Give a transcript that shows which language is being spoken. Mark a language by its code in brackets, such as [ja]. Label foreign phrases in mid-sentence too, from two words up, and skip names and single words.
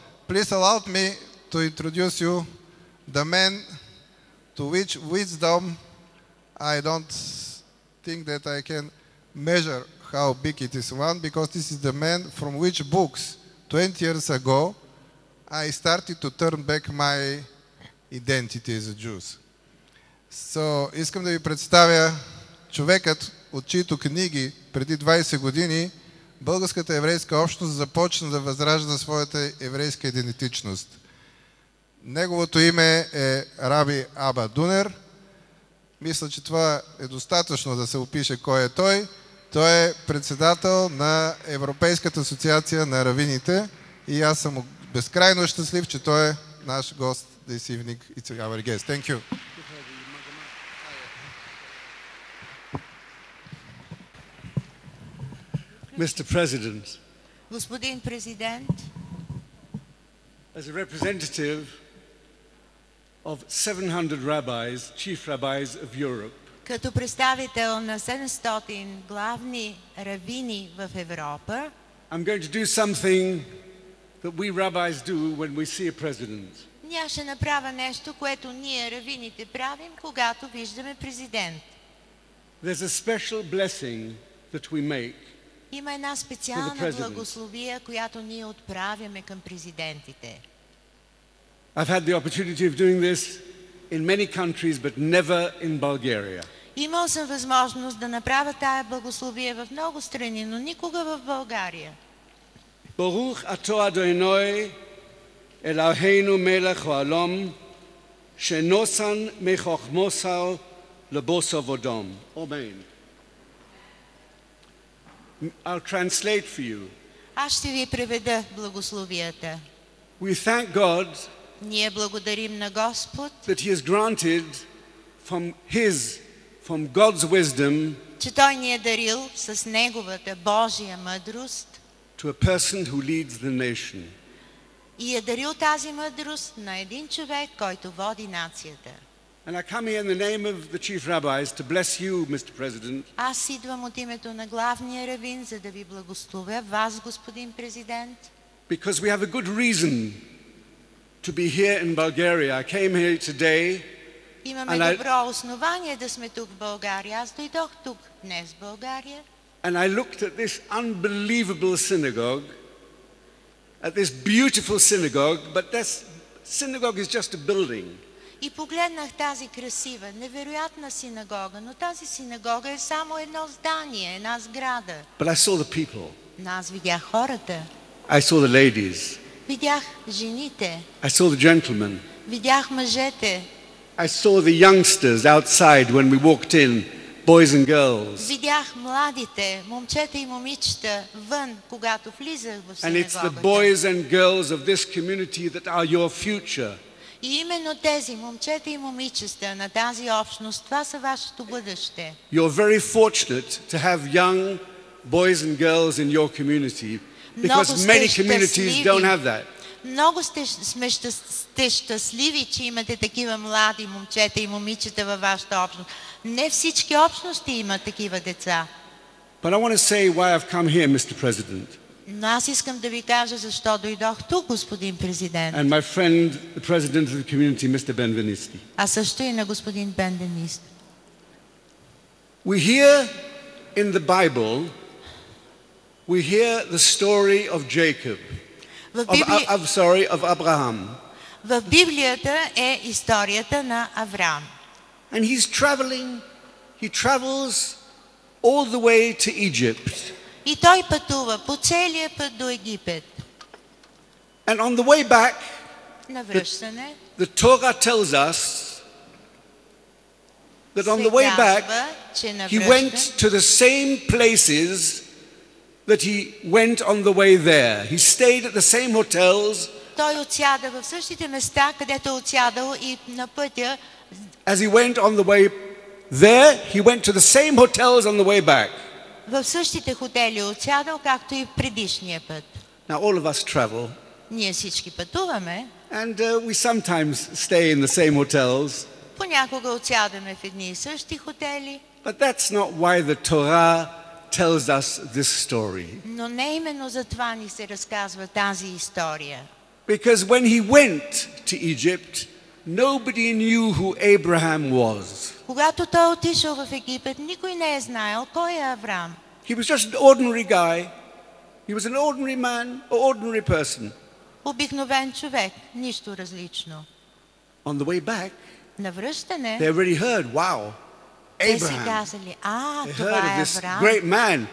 [en] please allow me to introduce you the man to which wisdom I don't think that I can measure how big it is. One, because this is the man from which books 20 years ago I started to turn back my identity as a Jew. So, [bg] искам да ви представя човекът, от чието книги преди 20 години българската еврейска общност започна да възражда своята еврейска идентичност. Неговото име е Раби Аба Дунер. Мисля, че това е достатъчно да се опише кой е той. Той е председател на Европейската асоциация на равините и аз съм безкрайно щастлив, че той е наш гост [en] this evening. It's our guest. Thank you. Mr. President, [bg] Господин президент, [en] as a representative of 700 rabbis, chief rabbis of Europe, [bg] като представител на 700 главни равини в Европа, [en] I'm going to do something that we rabbis do when we see a president. [bg] ние ще направя нещо, което ние равините правим, когато виждаме президент. [en] There's a special blessing that we make. [bg] Има една специална благословия, която ние отправяме към президентите. [en] I've had the opportunity of doing this in many countries, but never in Bulgaria. [bg] Имал съм възможност да направя тая благословия в много страни, но никога в България. [he] ברוך אתה אדוני אלוהינו מלך העולם שנתן מחכמתו לבשר ודם. [en] Amen. I'll translate for you. [bg] Аз ще ви преведа благословията. [en] We thank God [bg] Ние благодарим на Господ, [en] that He has granted from God's wisdom [bg] че Той ни е дарил с Неговата Божия мъдрост [en] to a person who leads the nation. [bg] и е дарил тази мъдрост на един човек, който води нацията. [en] And I come here in the name of the chief rabbis to bless you, Mr. President. [bg] Аз идвам от името на главния равин, за да ви благословя вас, господин президент. [en] Because we have a good reason to be here in Bulgaria. I came here today. [bg] Имаме добро основание да сме тук в България. Аз дойдох тук днес в България. [en] And I looked at this unbelievable synagogue, at this beautiful synagogue, but this synagogue is just a building. [bg] И погледнах тази красива, невероятна синагога, но тази синагога е само едно здание, една сграда. [en] But I saw the people. [bg] Но аз видях хората. [en] I saw the ladies. [bg] Видях жените. [en] I saw the gentlemen. [bg] Видях мъжете. [en] I saw the youngsters outside when we walked in, boys and girls. [bg] Видях младите, момчета и момичета вън, когато влизах в [en] And it's the [bg] синагогата. [en] boys and girls of this community that are your future. [bg] И именно тези момчета и момичета на тази общност, това са вашето бъдеще. [en] You're very fortunate to have young boys and girls in your community, because many communities don't have that. [bg] Много сте щастливи, че имате такива млади момчета и момичета във вашата общност. Не всички общности имат такива деца. [en] But I want to say why I've come here, Mr. President. [bg] Но аз искам да ви кажа защо дойдох тук, господин президент. [en] And my friend, the president of the community, Mr. Benvenisti. [bg] А също и на господин Бенвенист. [en] We hear in the Bible, we hear the story of Jacob. Of Abraham. [bg] В Библията е историята на Авраам. [en] And he travels all the way to Egypt. [bg] И той пътува по целия път до Египет. [en] And on the way back, [bg] на връщане, [en] the Torah tells us that on the way back, he went to the same places that he went on the way there. He stayed at the same hotels. [bg] Той отсяда в същите места, където е отсядал и на пътя. [en] As he went on the way there, he went to the same hotels on the way back. [bg] В същите хотели отсядал, както и предишния път. [en] Now all of us travel. [bg] Ние всички пътуваме. [en] And we sometimes stay in the same hotels. [bg] Понякога отсядаме в едни и същи хотели. [en] But that's not why the Torah tells us this story. [bg] Но не именно за това ни се разказва тази история. [en] Because when he went to Egypt, nobody knew who Abraham was. [bg] Когато той отишъл в Египет, никой не е знаел кой е Авраам. [en] He was just an ordinary guy. He was an ordinary man, an ordinary person. [bg] Обикновен човек, нищо различно. [en] On the way back, [bg] На връщане, [en] they already heard, wow, [bg] те си Abraham. казали, [en] They [bg] това [en] heard of [bg] е [en] this [bg] Авраам. [en] great man.